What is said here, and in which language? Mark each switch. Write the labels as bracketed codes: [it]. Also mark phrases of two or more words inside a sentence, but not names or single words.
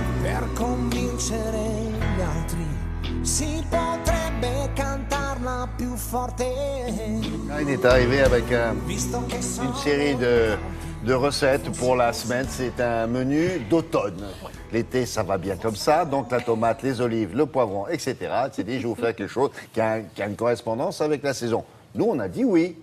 [it] per convincere gli altri. Si potrebbe cantarla più forte. [fr] Il est arrivé avec une série de recettes pour la semaine. C'est un menu d'automne. L'été, ça va bien comme ça. Donc la tomate, les olives, le poivron, etc. Il s'est dit, je vais vous faire quelque chose qui a une correspondance avec la saison. Nous, on a dit oui.